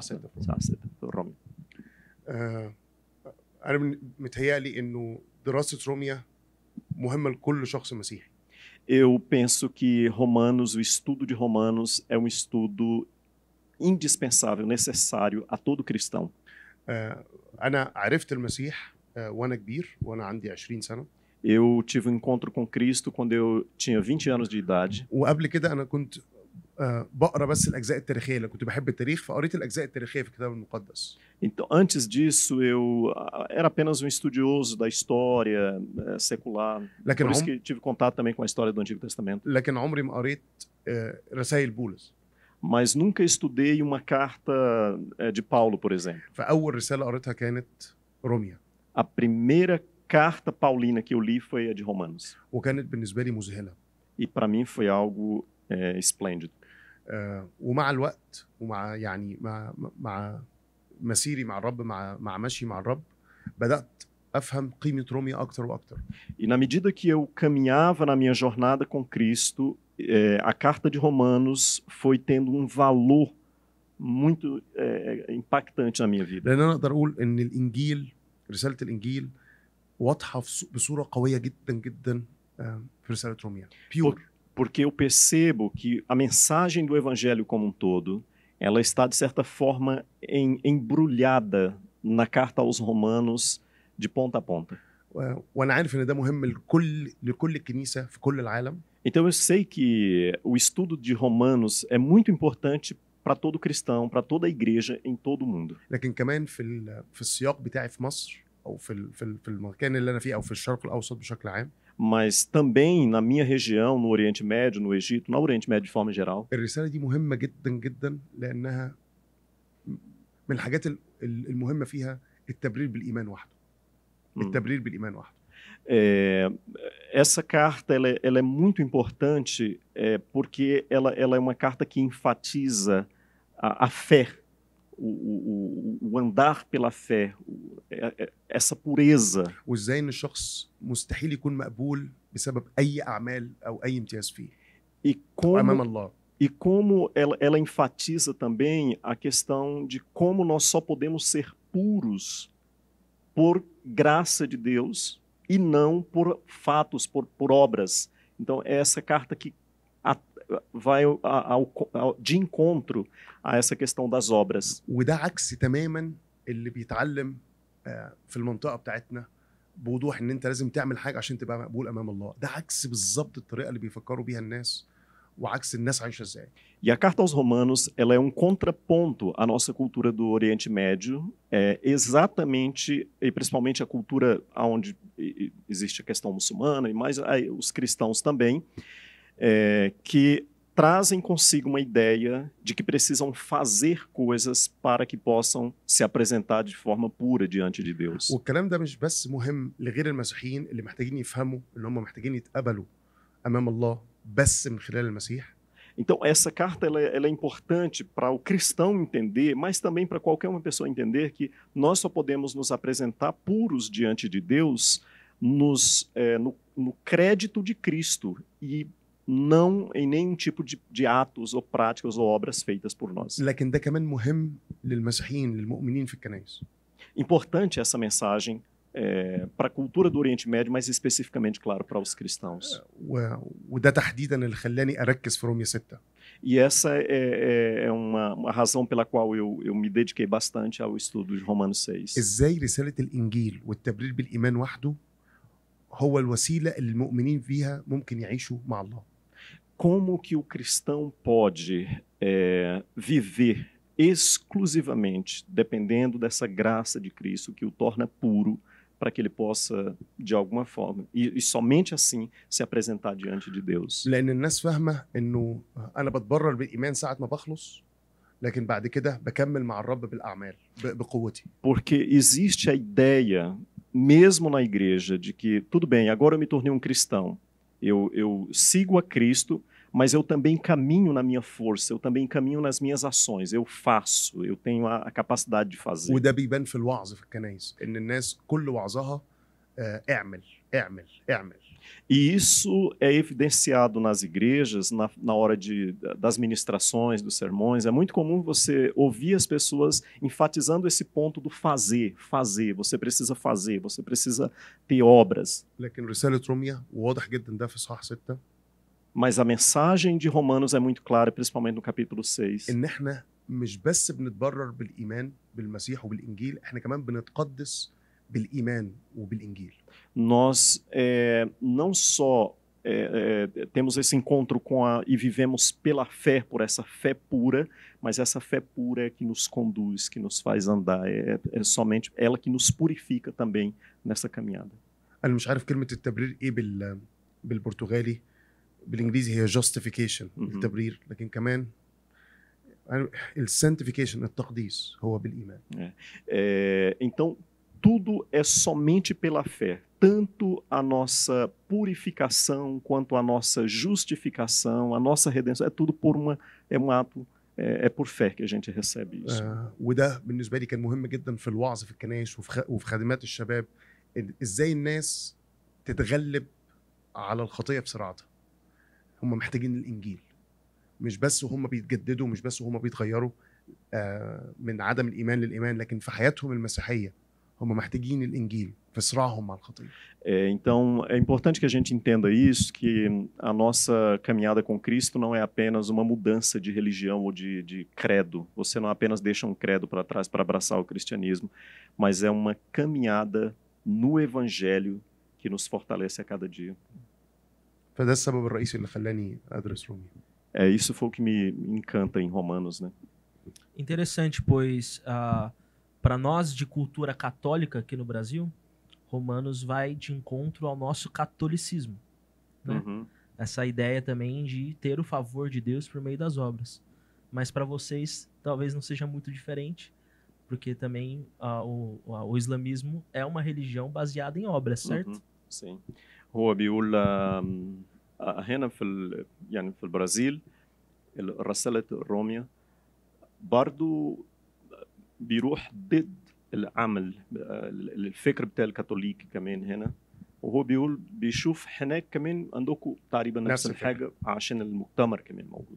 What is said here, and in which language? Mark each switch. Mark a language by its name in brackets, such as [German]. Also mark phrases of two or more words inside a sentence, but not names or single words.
[Arabic] اصحاح 6 في الروميا. انا متهيألي انه دراسه روميا مهمه لكل شخص مسيحي. [Portuguese] Eu penso que Romanos, o estudo de Romanos, é um estudo indispensável, necessário a todo cristão. [Arabic] انا عرفت المسيح وانا كبير وانا عندي 20 سنه. [Portuguese] Eu tive um encontro com Cristo quando eu tinha 20 anos de idade. [Arabic] وقبل كده انا كنت بقرا بس الاجزاء التاريخيه، اللي كنت بحب التاريخ فقريت الاجزاء التاريخيه في الكتاب المقدس. [Portuguese] Então, antes disso, eu era apenas um estudioso da história secular. [Arabic] لكن [Portuguese] Por isso que tive contato também com a história do Antigo Testamento. [Arabic] لكن عمري ما قريت رسائل بولس. [Portuguese] Mas nunca estudei uma carta de Paulo, por exemplo. [Arabic] فاول رساله قريتها كانت روميا. [Portuguese] A primeira carta paulina que eu li foi a de Romanos. [Arabic] وكانت بالنسبه لي مذهله. [Portuguese] E para mim foi algo esplêndido. [Arabic] ومع الوقت ومع يعني مع مسيري مع الرب، مع مشي مع الرب، بدأت أفهم قيمة روميا أكتر وأكتر. [Portuguese] E na medida que eu caminhava na minha jornada com Cristo, a carta de Romanos foi tendo um valor muito impactante na minha vida. [Arabic] لأن أنا أقدر أقول إن الإنجيل، رسالة الإنجيل واضحة بصورة قوية جدا جدا في رسالة روميا. [Portuguese] Porque eu percebo que a mensagem do Evangelho como um todo, ela está, de certa forma, embrulhada na carta aos Romanos de ponta a ponta. [Arabic] وأنا عارف إن ده مهم لكل كنيسة في كل العالم. [Portuguese] Então eu sei que o estudo de Romanos é muito importante para todo cristão, para toda a igreja em todo o mundo. [Arabic] لكن كمان في السياق بتاعي في مصر أو في المكان اللي أنا فيه أو في الشرق الأوسط بشكل عام. [Portuguese] Mas também na minha região, no Oriente Médio, no Egito, no Oriente Médio de forma geral. [Arabic] الرسالة دي مهمة جدا جدا لأنها من الحاجات المهمة فيها التبرير بالإيمان وحده. التبرير بالإيمان وحده. [Portuguese] Essa carta ela é muito importante porque ela é uma carta que enfatiza a fé, o andar pela fé, essa pureza. [Arabic] وازاي ان الشخص مستحيل يكون مقبول بسبب اي اعمال او اي امتياز فيه. امام الله. [Portuguese] E como ela enfatiza também a questão de como nós só podemos ser puros por graça de Deus e não por fatos, por obras. Então é essa carta que vai de encontro a essa questão das obras. [Arabic] وده عكس تماما اللي بيتعلم في المنطقة بتاعتنا بوضوح ان انت لازم تعمل حاجة عشان تبقى مقبول امام الله. ده عكس بالظبط الطريقة اللي بيفكروا بيها الناس وعكس الناس عايشة ازاي. [Portuguese] E a carta aos Romanos, ela é um contraponto à nossa cultura do Oriente Médio, exatamente e principalmente a cultura onde existe a questão muçulmana e mais os cristãos também, que trazem consigo uma ideia de que precisam fazer coisas para que possam se apresentar de forma pura diante de Deus. [Arabic] والكلام ده مش بس مهم لغير المسيحيين اللي محتاجين يفهموا ان هم محتاجين يتقبلوا امام الله بس من خلال المسيح. [Portuguese] Então essa carta ela é importante para o cristão entender, mas também para qualquer uma pessoa entender que nós só podemos nos apresentar puros diante de Deus no crédito de Cristo e não em nenhum tipo de atos ou práticas ou obras feitas por nós. [Arabic] لكن ده كمان مهم للمسيحيين للمؤمنين في الكنائس. [Portuguese] Importante essa mensagem para a cultura do Oriente Médio, mas especificamente, claro, para os cristãos. [Arabic] وده تحديدا اللي خلاني اركز في رومية 6. [Portuguese] E essa é uma razão pela qual eu me dediquei bastante ao estudo de Romanos 6. [Arabic] ازاي رسالة الانجيل والتبرير بالايمان وحده هو الوسيلة اللي المؤمنين فيها ممكن يعيشوا مع الله. [Portuguese] Como que o cristão pode viver exclusivamente dependendo dessa graça de Cristo que o torna puro para que ele possa, de alguma forma, e somente assim, se apresentar diante de Deus. [Arabic] لأن الناس فاهمة إنه أنا بتبرر بالإيمان ساعة ما بخلص، لكن بعد كده بكمل مع الرب بالأعمال بقوتي. [Portuguese] Porque existe a ideia, mesmo na igreja, de que, tudo bem, agora eu me tornei um cristão, eu sigo a Cristo, mas eu também caminho na minha força, eu também caminho nas minhas ações, eu faço, eu tenho a capacidade de fazer. [Arabic] وده بيبان في الوعظ في الكنائس، إن الناس كل وعظها اعمل اعمل اعمل. [Portuguese] E isso é evidenciado nas igrejas, na hora das ministrações, dos sermões. É muito comum você ouvir as pessoas enfatizando esse ponto do fazer, você precisa ter obras. [Arabic] لكن رسالة روميا وواضح جدا ده في إصحاح 6 [Portuguese] Mas a mensagem de Romanos é muito clara, principalmente no capítulo 6. [Arabic] إن إحنا مش بس بنتبرر بالإيمان بالمسيح وبالإنجيل، إحنا كمان بنتقدس بالإيمان وبالإنجيل. [Portuguese] Nós não só temos esse encontro e vivemos pela fé, por essa fé pura, mas essa fé pura é que nos conduz, que nos faz andar. É somente ela que nos purifica também nessa caminhada. [Arabic] أنا مش عارف كلمة التبرير إيه بالبرتغالي، بالإنجليزي هي justification التبرير، لكن كمان الsanctification التقديس هو بالإيمان. [Portuguese] Então, tudo é somente pela fé. Tanto a nossa purificação, quanto a nossa justificação, a nossa redenção, é tudo um ato, é por fé que a gente recebe isso. [Arabic] وده بالنسبة لي كان مهم جدا في الوعظ في الكنائس وفي خدمات الشباب، إزاي الناس تتغلب على الخطية بسرعتها. هم محتاجين الإنجيل، مش بس وهم بيتجددوا، مش بس وهم بيتغيروا من عدم الإيمان للإيمان، لكن في حياتهم المسيحية هم محتاجين الإنجيل في صراعهم مع الخطية. [Portuguese] Então, é importante que a gente entenda isso, que a nossa caminhada com Cristo não é apenas uma mudança de religião ou de credo. Você não apenas deixa um credo para trás para abraçar o cristianismo, mas é uma caminhada no Evangelho que nos fortalece a cada dia. [Arabic] فده السبب الرئيسي اللي خلاني أدرس روميا. [Portuguese] Isso foi o que me encanta em Romanos, né? Interessante, pois para nós de cultura católica aqui no Brasil, Romanos vai de encontro ao nosso catolicismo, né? Essa ideia também de ter o favor de Deus por meio das obras. Mas para vocês talvez não seja muito diferente, porque também o islamismo é uma religião baseada em obras, certo? Sim. [Arabic] هو بيقول هنا يعني في البرازيل رسالة روميا برضو بيروح ضد العمل الفكر بتاع الكاثوليك كمان هنا، وهو بيقول بيشوف هناك كمان عندكم تقريبا نفس الحاجة عشان المؤتمر كمان موجود.